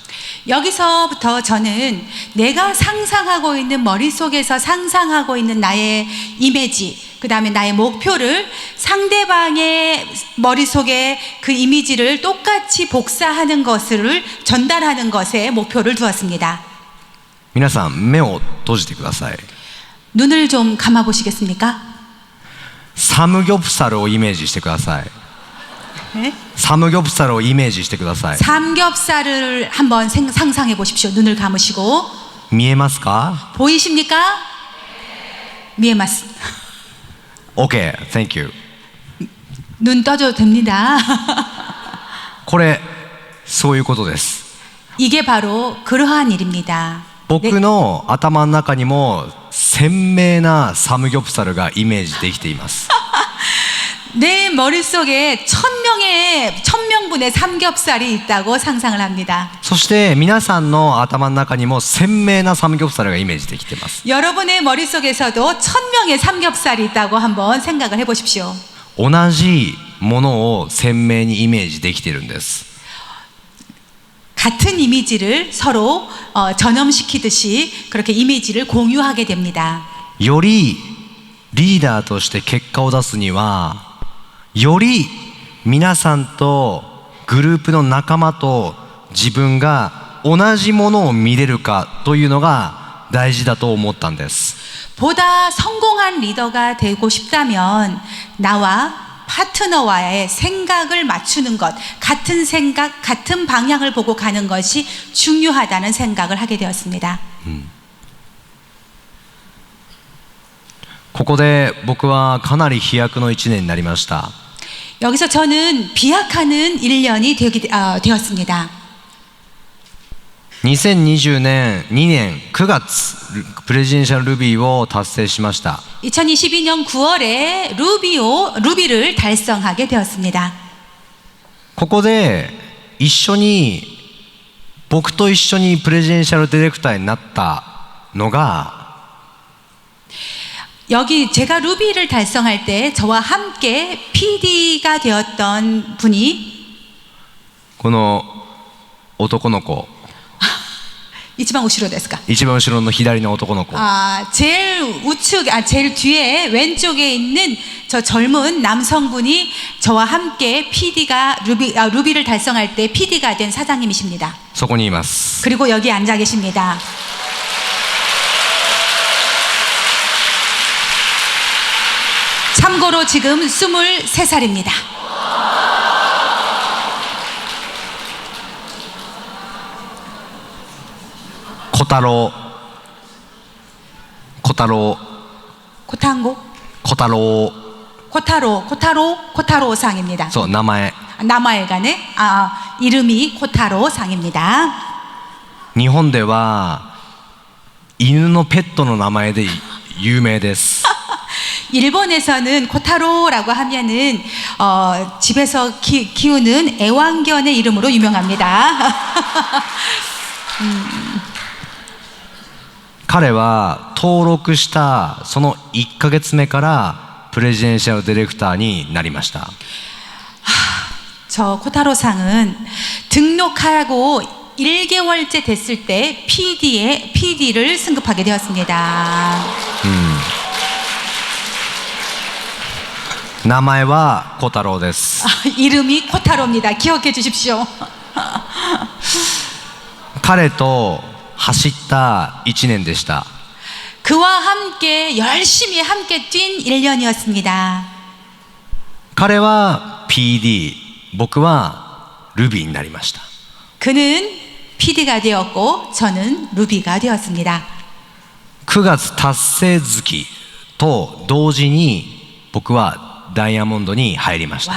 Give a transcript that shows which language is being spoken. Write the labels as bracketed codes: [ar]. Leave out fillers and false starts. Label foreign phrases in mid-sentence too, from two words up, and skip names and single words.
[ko] 여기서부터 저는 내가 상상하고 있는 머릿속에서 상상하고 있는 나의 이미지 그 다음에 나의 목표를 상대방의 머릿속에 그 이미지를 똑같이 복사하는 것을 전달하는 것에 목표를 두었습니다. [ja] 皆さん目を閉じてください。 [ko] 눈을 좀 감아 보시겠습니까? [ja] 삼겹살을 イメージしてください。 [ko] 네? [ja] 삼겹살을 イメージしてください。 [ko] 삼겹살을 한번 상상해 보십시오. 눈을 감으시고 [ja] 見えますか？ [ko] 보이십니까? 미에마스. [en] OK, thank you. [ko] 눈 떠줘도 됩니다. [ja] これそういうことです。 [ko] 이게 바로 그러한 일입니다. [ja] 僕の頭の中にも鮮明なサムギョプサルがイメージできています。 [ko] 내 머릿속에 1000명분의 삼겹살이 있다고 상상을 합니다. [ja] そして皆さんの頭の中にも鮮明なサムギョプサルがイメージできています。 [ko] 여러분의 머릿속에서도 1000명의 삼겹살이 있다고 한번 생각을 해보십시오. [ja] 同じものを鮮明にイメージできているんです。 [ko] 같은 이미지를 서로 전염시키듯이 그렇게 이미지를 공유하게 됩니다. [ja] よりリーダーとして結果を出すには、より皆さんとグループの仲間と自分が同じものを見れるかというのが大事だと思ったんです。 [ko] 보다 성공한 리더가 되고 싶다면 나와 파트너와의 생각을 맞추는 것, 같은 생각, 같은 방향을 보고 가는 것이 중요하다는 생각을 하게 되었습니다. [ja] ここで僕はかなり飛躍の1年になりました。 [ko] 여기서 저는 비약하는 1년이 되었습니다. [ja] 2020 年2年9月プレジデンシャルルビーを達成しました。 [ko] 2022년 9월에 루비를 달성하게 되었습니다. [ja] ここで一緒に僕と一緒にプレジデンシャルディレクターになったのが [ko] 여기 제가 루비를 달성할 때 저와 함께 PD가 되었던 분이 [ja] この男の子一番後ろですか? 一番後ろの左の男の子 [ko] 제일 뒤에 왼쪽에 있는 저 젊은 남성분이 저와 함께 루비를 달성할 때 PD가 된 사장님이십니다. [ja] そこにいます。 [ko] 그리고 여기 앉아 계십니다. 참고로 지금 23살입니다. 코타로 상입니다. [ja] そう、名前 [ko] 나마에가네 이름이 코타로 상입니다. [ja] 日本では犬のペットの名前で有名です。 [ko] 일본에서는 코타로라고 하면은 집에서 키우는 애완견의 이름으로 유명합니다. [ja] 彼は登録したその1ヶ月目からプレジデンシャルディレクターになりました。 [ko] 저 코타로 상은 등록하고 1개월째 됐을 때 PD를 승급하게 되었습니다. [ja] 名前は小太郎です。 [ko] 이름이 코타로입니다. 기억해 주십시오. [ja] 彼と走った1年でした。 [ko] 그와 함께 열심히 함께 뛴 1년이었습니다. [ja] 彼は PD、僕はルビーになりました。 [ko] 그는 PD가 되었고 저는 루비가 되었습니다. [ja] 9 月達成月と同時に僕はダイヤモンドに入りました。